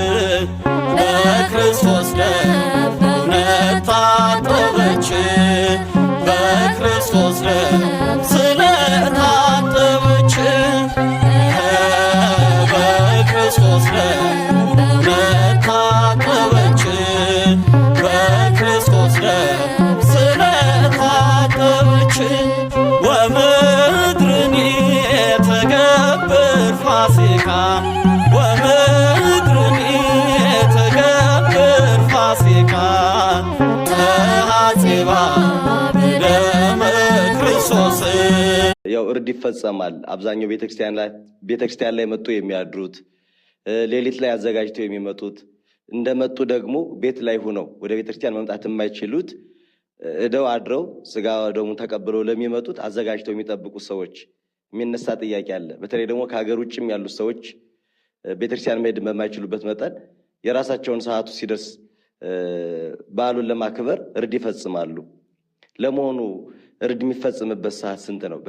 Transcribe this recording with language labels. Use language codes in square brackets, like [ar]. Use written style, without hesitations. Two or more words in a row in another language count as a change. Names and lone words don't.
[am] በክርስቶስ ደም በእውነት ታጠበች በክርስቶስ ደም ስለታጠበች በክርስቶስ ደም በእውነት ታጠበች በክርስቶስ ደም ስለታጠበች [gez] ወምድርኒ ትገብር ፋሲካ ወምድርኒ ትገብር ፋሲካ ተሐጽባ በደመ ክርስቶስ። [am] ያው እርድ ይፈጸማል። አብዛኛው ቤተክርስቲያን ላይ መጡ የሚያድሩት ሌሊት ላይ አዘጋጅተው የሚመጡት እንደመጡ ደግሞ ቤት ላይ ሆነው ወደ ቤተክርስቲያን መምጣት የማይችሉት እደው አድረው ስጋ ደሙን ተቀብለው ለሚመጡት አዘጋጅተው የሚጠብቁ ሰዎች የሚነሳ ጥያቄ አለ። በተለይ ደግሞ ከሀገር ውጭም ያሉት ሰዎች ቤተክርስቲያን መሄድ በማይችሉበት መጠን የራሳቸውን ሰዓቱ ሲደርስ በዓሉን ለማክበር እርድ ይፈጽማሉ። ለመሆኑ እርድ የሚፈጽምበት ሰዓት ስንት ነው?